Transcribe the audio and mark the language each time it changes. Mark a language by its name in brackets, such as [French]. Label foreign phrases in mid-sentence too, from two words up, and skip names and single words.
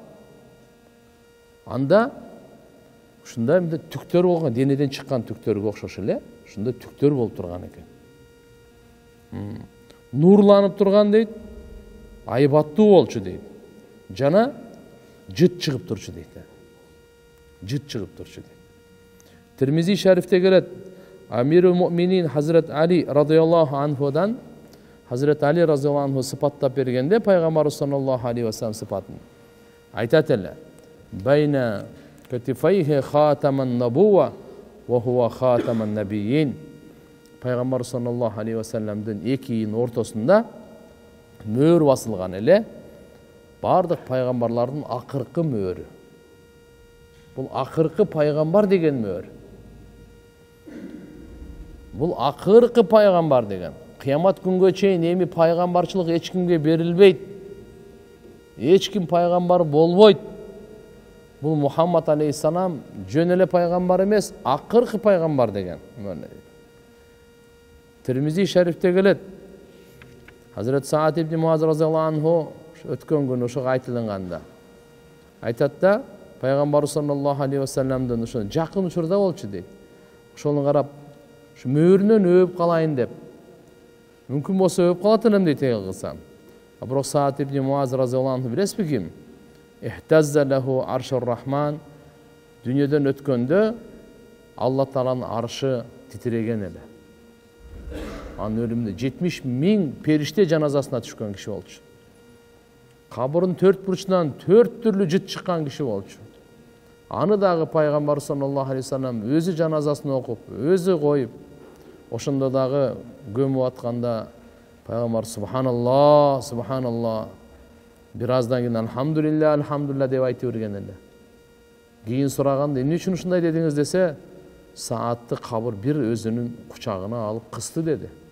[Kyrgyz] Анда ушундай мындай түктөр болгон, денеден чыккан түктөргө окшош эле, ушундай түктөр болуп турган экен. Нурланып турган дейт, айбаттуу болчу дейт. Жана жыт чыгып турчу дейт. Жыт чыгып турчу дейт. Тирмизи шарифте келет, Амирул Муъминин Хазрат Али [Arabic] رضي الله عنه, [Kyrgyz] Хазрат Али [Arabic] رضي الله عنه [Kyrgyz] сыпаттап бергенде пайгамбарыбыз [Arabic] صلى الله عليه وسلم [Kyrgyz] сыпатын айтат эле: [Arabic] "بين كتفيه خاتم النبوة وهو خاتم النبيين". [Kyrgyz] Пайгамбар [Arabic] صلى الله عليه وسلم [Kyrgyz] эки ийин ортосунда мөөр басылган эле, бардык пайгамбарлардын акыркы мөөрү. Бул акыркы пайгамбар деген мөөр. Бул акыркы пайгамбар деген. Кыямат күнгө чейин эми пайгамбарчылык эч кимге берилбейт. Эч ким пайгамбар болбойт. Бул Мухаммад алейхиссалам жөн эле пайгамбар эмес, акыркы пайгамбар деген. Тирмизи шарифте келет. Хазрат Саад ибн Муаз [Arabic] رضي الله عنه [Kyrgyz] өткөн күнү ошого айтылганда айтат да, пайгамбар [Arabic] صلى الله عليه وسلم [Kyrgyz] ошо жакын учурда болчу дейт. Ошону карап, ушу мөөрүнөн өбүп калайын деп. Мүмкүн болсо өбүп калат элем дейт кылсам. Бирок Саад ибн Муаз [Arabic] رضي الله عنه [Kyrgyz] билесизби ким? [Arabic] اهتز له عرش الرحمن. [Kyrgyz] Дүйнөдөн өткөндө Алла Тааланын аршы титиреген эле. Анын өлүмүндө 70 миң периште жаназасына түшкөн киши болчу. Кабырдын төрт бурчунан 4 түрлүү жыт чыккан киши болчу. Аны дагы пайгамбар [Arabic] صلى الله عليه وسلم [Kyrgyz] өзү жаназасын окуп, өзү коюп, ошондо дагы көмүп атканда пайгамбар [Arabic] سبحان الله، سبحان الله, [Kyrgyz] бир аздан кийин [Arabic] الحمد لله، الحمد لله [Kyrgyz] деп айтып берген эле. Кийин сураганда, эмне үчүн ушундай дедиңиз десе, Саатты кабыр бир өзүнүн кучагына алып кысты деди.